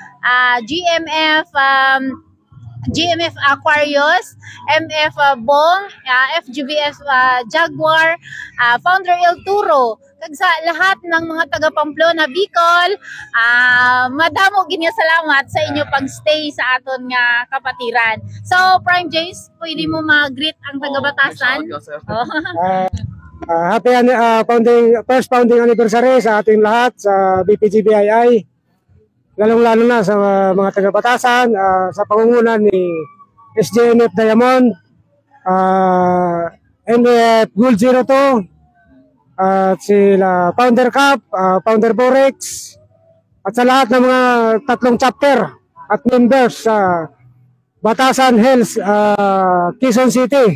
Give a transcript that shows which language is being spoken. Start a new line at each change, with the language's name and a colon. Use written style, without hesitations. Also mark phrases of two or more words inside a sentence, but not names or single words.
Hiligaynon: GMF Aquarius, MF Bong, FGBF Jaguar, Founder El Turo, kag
Filipino: sa lahat ng mga taga
Hiligaynon: Pamplona Bicol, madamo gid nga salamat sa inyo pag-stay sa aton nga kapatiran.
Filipino: So, Prime James, pwede mo mag-greet ang taga Batasan?
English: Happy first founding anniversary
Filipino: sa ating lahat sa BPGBII. Lalong-lalo na sa mga taga-Batasan, sa pangungunan ni SJNF Diamond, NF Gold 02, at sila Founder Cup, Founder Borex, at sa lahat ng mga tatlong chapter at members sa Batasan Hills, Quezon City.